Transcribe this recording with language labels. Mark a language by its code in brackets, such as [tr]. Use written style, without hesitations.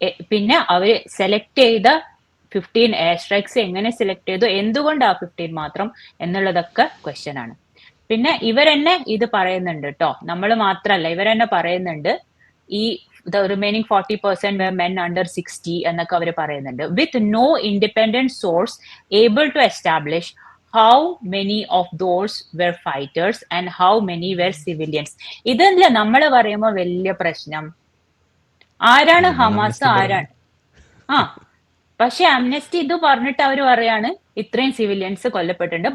[ml] പിന്നെ അവര് സെലക്ട് ചെയ്ത 15 എയർ സ്ട്രൈക്സ് എങ്ങനെ സെലക്ട് ചെയ്തു, എന്തുകൊണ്ട് ആ 15 മാത്രം എന്നുള്ളതൊക്കെ ക്വസ്റ്റ്യൻ ആണ്. പിന്നെ ഇവരെന്നെ ഇത് പറയുന്നുണ്ട് കേട്ടോ, നമ്മൾ മാത്രല്ല, ഇവരെന്നെ പറയുന്നുണ്ട് ഈ [en] the remaining 40% were men under 60 [ml] എന്നൊക്കെ അവർ പറയുന്നുണ്ട്. [en] With no independent source able to establish how many of those were fighters and how many were civilians. [ml] ഇതല്ല നമ്മൾ പറയുമ്പോൾ വലിയ പ്രശ്നം, ആരാണ് ഹമാസ്, ആരാണ് പക്ഷെ അംനസ്റ്റി ഇത് പറഞ്ഞിട്ട് അവർ പറയാണ് ഇത്രയും സിവിലിയൻസ് കൊല്ലപ്പെട്ടിട്ടുണ്ട്.